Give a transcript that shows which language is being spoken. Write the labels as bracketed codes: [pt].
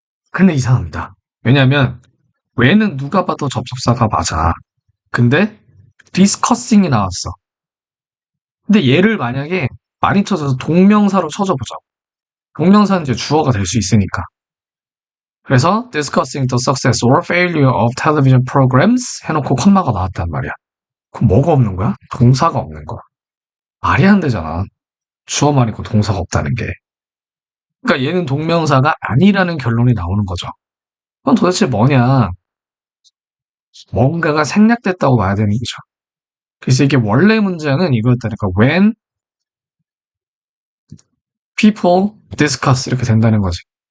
[ko] 근데 이상합니다. 왜냐면, 왜는 누가 봐도 접속사가 맞아. 근데, discussing이 나왔어. 근데 얘를 만약에 많이 쳐져서 동명사로 쳐줘보자. 동명사는 이제 주어가 될 수 있으니까. 그래서 [en] discussing the success or failure of television programs [ko] 해놓고 콤마가 나왔단 말이야. 그럼 뭐가 없는 거야? 동사가 없는 거야. 말이 안 되잖아. 주어만 있고 동사가 없다는 게. 그러니까 얘는 동명사가 아니라는 결론이 나오는 거죠. 그건 도대체 뭐냐? 뭔가가 생략됐다고 봐야 되는 거죠. 그래서 이게 원래 문장은 이거였다니까. [en] When people discuss [ko] 이렇게 된다는 거지.